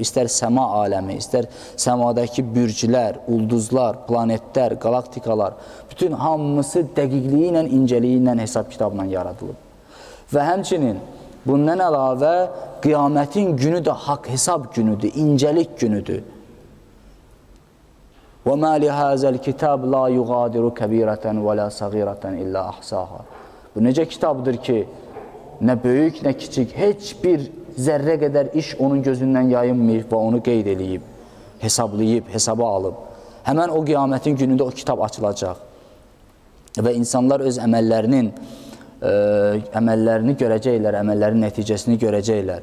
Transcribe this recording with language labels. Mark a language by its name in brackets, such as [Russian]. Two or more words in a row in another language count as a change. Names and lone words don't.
[Azerbaijani] İstər səma aləmi, istər səmadakı bürclər, ulduzlar, planetlər, qalaktikalar, bütün hamısı dəqiqliyi ilə, incəliyi ilə hesab kitabla yaradılıb. Və həmçinin bundan əlavə qiyamətin günü də haqq hesab günüdür, incəlik günüdür. [Arabic] وَمَا لِهَذَا الْكِتَابِ لَا يُغَادِرُ كَبِيرَةً وَلَا صَغِيرَةً إِلَّا أَحْصَاهَا. [Azerbaijani] Bu necə kitabdır ki, nə böyük, nə kiçik, heç bir zərrə qədər iş onun gözündən yayınmayıb və onu qeyd edib, hesablayıb, hesaba alıb. Həmən o qiyamətin günündə o kitab açılacaq və insanlar öz əməllərini görəcəklər, əməllərin nəticəsini görəcəklər.